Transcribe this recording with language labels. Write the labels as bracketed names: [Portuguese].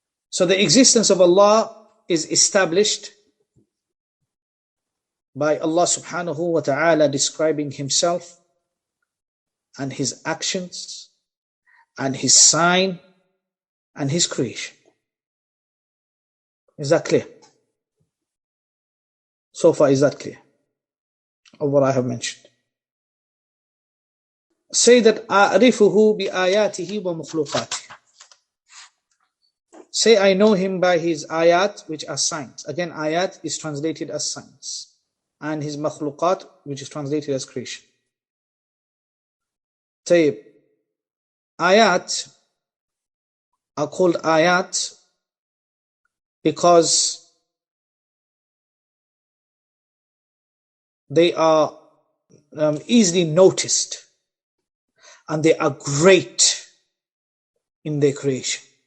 [English] So the existence of Allah is established by Allah subhanahu wa ta'ala describing Himself and His actions and His sign and His creation. Is that clear? So far, is that clear of what I have mentioned? Say that [Arabic] أعرفه بآياته ومخلوقاته. [English] Say I know Him by His ayat, which are signs. Again, ayat is translated as signs. And His makhluqat, which is translated as creation. Tayyib. Ayat are called ayat because they are easily noticed and they are great in their creation.